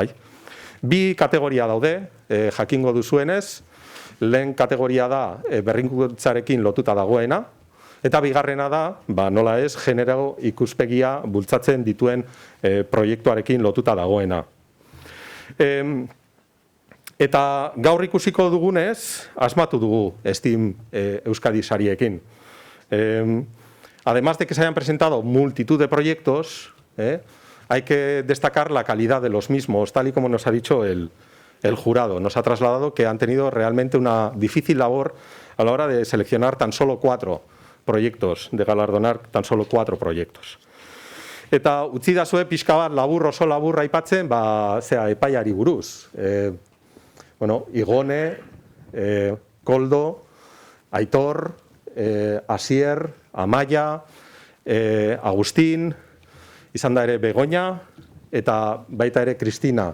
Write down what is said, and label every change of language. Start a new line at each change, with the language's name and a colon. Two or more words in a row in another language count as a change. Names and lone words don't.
Basque: Bi kategoria daude, jakingo duzuenez, lehen kategoria da berrikuntzarekin lotuta dagoena, eta bigarrena da, nola ez, genero ikuspegia bultzatzen dituen proiektuarekin lotuta dagoena. Eta gaur ikusiko dugunez, asmatu dugu STEAM Euskadi sariekin.
Spanish: Además de que se hayan presentado multitud de proyectos, hay que destacar la calidad de los mismos, tal y como nos ha dicho el jurado. Nos ha trasladado que han tenido realmente una difícil labor a la hora de seleccionar tan solo 4 proyectos, de galardonar tan solo 4 proyectos.
Basque: Eta utzi dazue pixka bat oso labur aipatzen, epaiari buruz. Igone, Koldo, Aitor, Asier, Amaia, Agustín, izan da ere Begoña, eta baita ere Kristina.